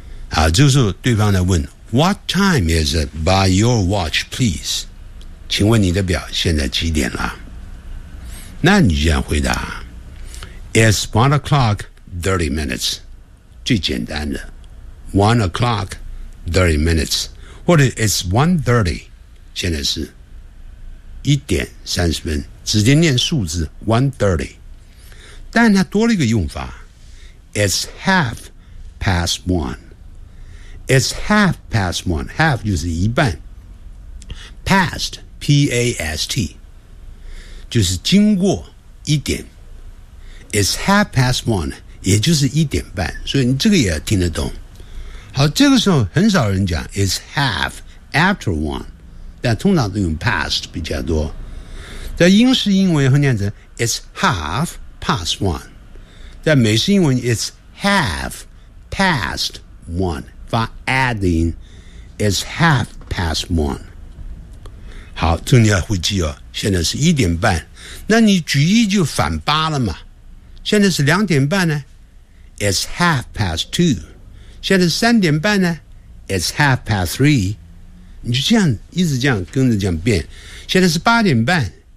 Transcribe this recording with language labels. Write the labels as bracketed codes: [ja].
[zh] 啊，这个时候对方在问 [en] What time is it by your watch, please? [zh] 请问你的表现在几点了？那你这样回答 [en] It's 1 o'clock, 30 minutes. [zh] 最简单的 [en] 1 o'clock, 30 minutes. [zh] 或者 It's 1:30, 现在是一点三十分，直接念数字 1:30， 但它多了一个用法 ， [en] it's half past one。 it's half past one， [zh] half 就是一半 ，past p a s t 就是经过一点 ，it's half past one， 也就是一点半，所以你这个也听得懂。好，这个时候很少人讲 [en] it's half after one。 [zh] 但通常都用 past 比较多，在英式英文会念成 [en] it's half past one， [zh] 在美式英文 it's half past one， 发 add 的音 it's half past one。好，这你要会记哦，现在是一点半，那你举一就反八了嘛，现在是两点半呢 [en] it's half past two， [zh] 现在是三点半呢 [en] it's half past three， [zh] 你就这样一直这样跟着这样变，现在是八点半